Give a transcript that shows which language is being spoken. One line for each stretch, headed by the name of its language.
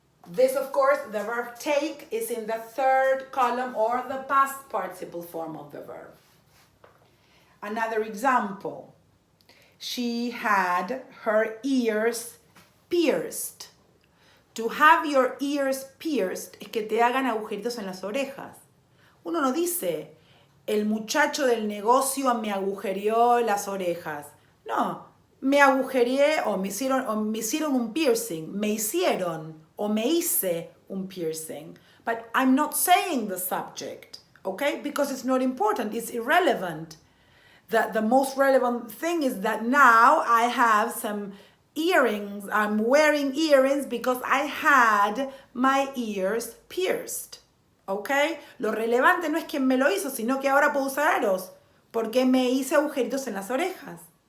English: This, of course, the verb take is in the third column or the past participle form of the verb. Another example. She had her ears pierced. To have your ears pierced
Spanish: es que te hagan agujeritos en las orejas. Uno no dice, el muchacho del negocio me agujereó las orejas. No, me agujereé o me hicieron un piercing. Me hicieron o me hice un piercing.
English: But I'm not saying the subject, okay? Because it's not important, it's irrelevant. The most relevant thing is that now I have some earrings. I'm wearing earrings because I had my ears pierced.
Spanish: ¿Ok? Lo relevante no es quién me lo hizo, sino que ahora puedo usar aros porque me hice agujeritos en las orejas.